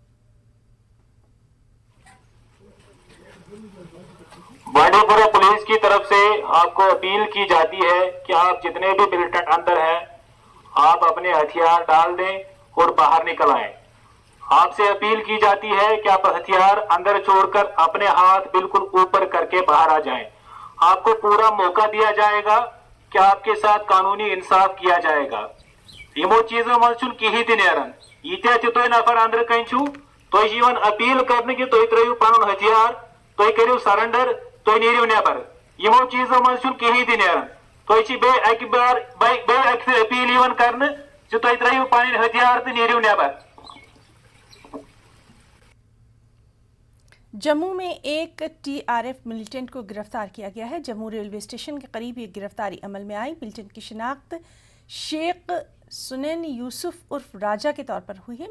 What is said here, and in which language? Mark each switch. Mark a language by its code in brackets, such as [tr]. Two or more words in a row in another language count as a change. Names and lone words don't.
[hi] बांडीपुरा पुलिस की तरफ से आपको अपील की जाती है कि आप जितने भी मिलिटेंट अंदर हैं, आप अपने हथियार डाल दें और बाहर निकल आएं। आपसे अपील की जाती है कि आप हथियार अंदर छोड़कर अपने हाथ बिल्कुल ऊपर करके बाहर आ जाएं। आपको पूरा मौका दिया जाएगा कि आपके साथ कानूनी इंसाफ किया जाएगा। [ks] यमो चीजों मज कहीं नेरान यीत्या तुम नफर अंदर कन तुम अपील कर कि तुम त्रो पन हथियार, तुम करो सरेंडर, तुम नीरो नेबर। यमो चीजों मज कहीं नेरान तुम अपील कर तुम त्रो पन हथियार तो नीरो नेबर। [hi] जम्मू में एक टीआरएफ मिलिटेंट को गिरफ्तार किया गया है। जम्मू रेलवे स्टेशन के करीब ये गिरफ्तारी अमल में आई। मिलिटेंट की शिनाख्त शेख सुनैन यूसुफ उर्फ राजा के तौर पर हुई है।